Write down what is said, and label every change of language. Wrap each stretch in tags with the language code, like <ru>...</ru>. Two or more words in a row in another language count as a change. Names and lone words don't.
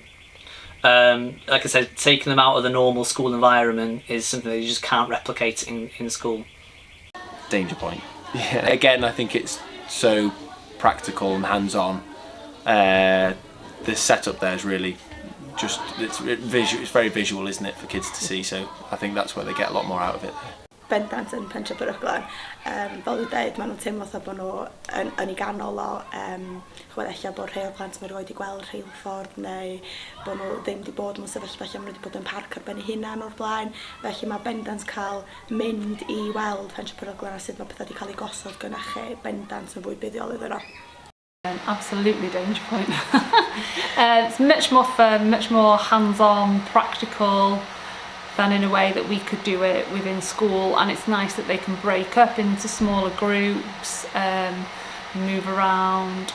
<en>Like I said, taking them out of the normal school environment is something that you just can't replicate in school. DangerPoint. Yeah. Again, I think it's so practical and hands-on. The setup there is really just, it's very visual, isn't it, for kids to see, so I think that's where they get a lot more out of it.</en> <cy>Bendant yn pentre Peryglon. Fel dwi'n dweud, maen nhw'n teimlo fatha bod nhw yn ei ganol o, chwedella bod rhai o'r plant mae'n rhoi gweld rheilffordd neu bod nhw ddim wedi bod mewn sefyllfa lle maen nhw wedi bod yn parc ar ben eu hunan o'r blaen. Felly mae bendant cael mynd i weld pentre Peryglon a sut mae pethau wedi cael ei gosod gynnach chi, bendant yn fwy buddiol iddyn nhw.</cy> <en>Absolutely DangerPoint. It's much more fun, much more hands-on, practical than in a way that we could do it within school, and it's nice that they can break up into smaller groups, move around.</en>